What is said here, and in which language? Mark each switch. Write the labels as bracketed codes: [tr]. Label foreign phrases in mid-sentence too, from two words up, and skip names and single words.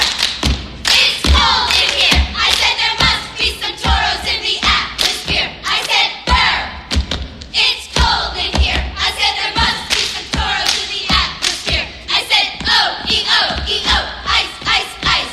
[en] It's cold in here. I said there must be some toros in the atmosphere. I said, burn! It's cold in here. I said there must be some toros in the atmosphere. I said, oh, E-O, E-O, ice, ice, ice.